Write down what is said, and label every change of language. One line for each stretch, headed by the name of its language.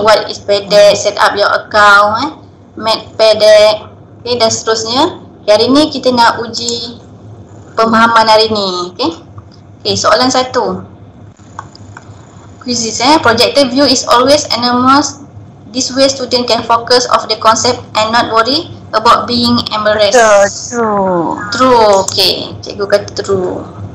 English: What is TEDx, set up your account, make TEDx.
Malay: Okay, dan seterusnya. Hari ni kita nak uji pemahaman hari ni. Okay, Okay, soalan 1.
English: Quizzes projector view is always anonymous. This way student can focus of the concept and not worry about being embarrassed. True.
Malay: True, okay. Cikgu kata true.